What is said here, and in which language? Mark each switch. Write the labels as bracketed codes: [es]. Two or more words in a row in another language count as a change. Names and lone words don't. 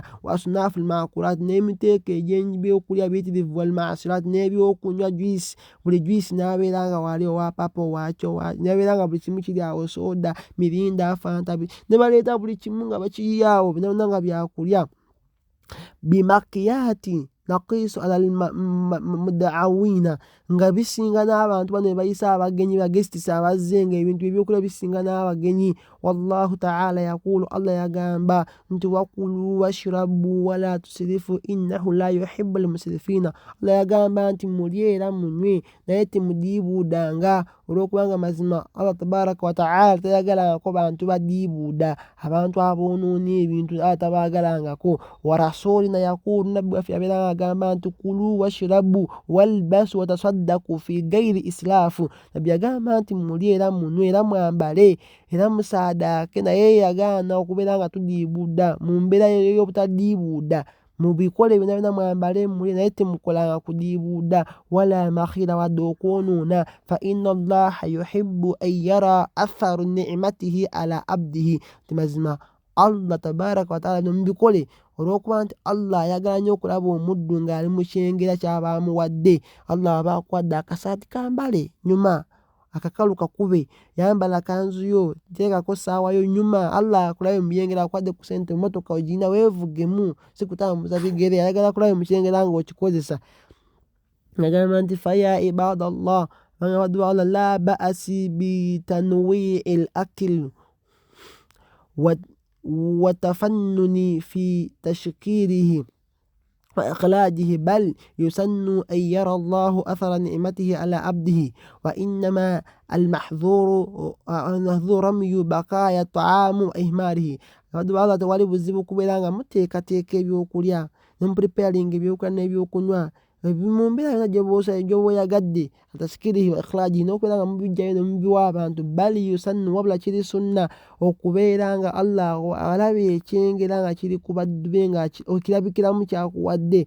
[ar] وأصناف المأكولات, [lg] n'emiteeko egy'ebyokulya biyitirivu, wal-ma'sirati, n'ebyokunywa, juice, buli juice n'abeera nga wali owa papa owakyo, n'abeera nga buli kimu kiri awo, soda, mirinda, fanta, ne baleeta buli kimu nga bakiri awo byonna nga byakulya. [ar] بكميات ناقصة على المدعوين, [lg] nga bisinga n'abantu bano bayisa abagenyi bagesitisi abazze, nga ebintu ebyokulya bisinga n'abagenyi. [ar] والله تعالى يقول, [lg] Allah yagamba nti [ar] وكلوا واشربوا ولا تسرفوا إنه لا يحب المسرفين, [lg] Allah yagamba nti mulye era munywe naye temudiibuudanga, olw'okubanga mazima Allah [ar] تبارك وتعالى [lg] tayagalangako bantu badiibuuda, abantu aboonoona ebintu tabaagalangako. [ar] ورسولنا يقول, [lg] nabbi waffe yabeera agamba nti [ar] كلوا واشربوا والبسوا وتصدقوا في غير إسراف, [lg] nabbi yagamba nti mulye era munywe era mwambale era musaadaake, naye yagaana okubeera nga tudiibuuda mu mbeera y'obutadiibuuda, mubikole byonna byonna mwambale mulye naye temukolanga kudiibuuda. [ar] ولا مخيلة, [lg] wadde okwonoona. [ar] فإن الله يحب أن يرى أثر نعمته على عبده, [lg] mazima Allah [ar] تبارك وتعالى [lg] mubikole olw'okuba nti Allah ayagala nnyo okulaba omuddu ng'ali mu kyengera ky'aba amuwadde. Allah aba akuwadde akasaati kambale nyuma, akakalu kakube, yambala kanzu yo, teekako ssaawa yo nyuma, Allah akulabe mu byengera, akuwadde ku ssente, mu mmotoka ogirina weevugemu, si kutambuza bigere, ayagala akulabe mu kyengera ng'okikozesa. Agamba nti [ar] فيا عباد الله لا بأس بتنويع الأكل والتفنن في تحضيره وإخراجه بل يسن أن يرى الله أثر نعمته على عبده وإنما المحذور رمي بقايا الطعام وإهماله. [lg] Allah tewali buzibu kubeera nga muteekateeka ebyokulya ne mupreparinga ebyokulya n'ebyokunywa mu mbeera yonna gy'obaoyagadde, [ar] تحضيره وإخراجه, [lg] n'okubeera nga mubijjayo ne mubiwa abantu. [ar] بل يسن, [lg] wabula kiri sunna okubeera nga Allah alabe ekyengera nga kiri ku baddu be nga okirabikiramu kyakuwadde.